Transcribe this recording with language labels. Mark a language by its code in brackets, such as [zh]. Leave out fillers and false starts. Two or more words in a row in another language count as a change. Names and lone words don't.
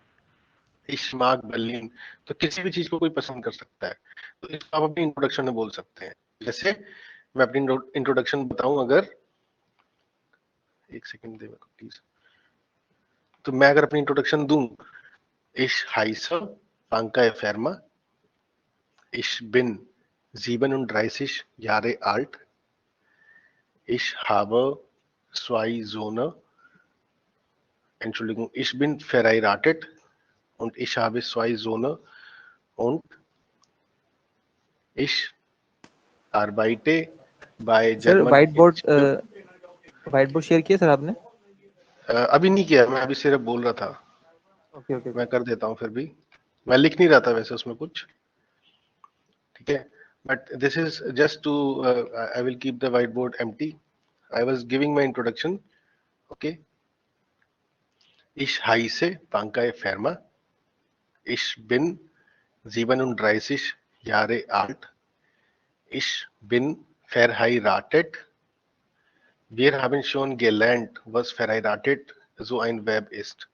[de] ich mag Berlin, [hi] तो किसी भी चीज को कोई पसंद कर सकता है, तो इसको आप अपनी इंट्रोडक्शन में बोल सकते हैं. जैसे मैं अपनी इंट्रोडक्शन बताऊं, अगर एक सेकंड दे मेरे को प्लीज. तो मैं अगर अपनी इंट्रोडक्शन दूं, [de] ich heiße Pankaj Ferma, ich bin 37 Jahre alt. Ich habe 2 Söhne. Entschuldigung, ich bin verheiratet und ich habe 2 Söhne und ich arbeite bei [hi] सर [en] German. white board [hi] शेयर किया सर आपने? अभी नहीं किया, मैं अभी सिर्फ बोल रहा था. ओके. मैं कर देता हूँ, फिर भी मैं लिख नहीं रहा था वैसे उसमें कुछ. ठीक है, [en] but this is just to I will keep the whiteboard empty. I was giving my introduction. [de] Okay. Ich heiße Pankaj Ferma. Ich bin 37 Jahre alt. Ich bin verheiratet. Wir haben schon gelernt, was verheiratet so ein Verb ist.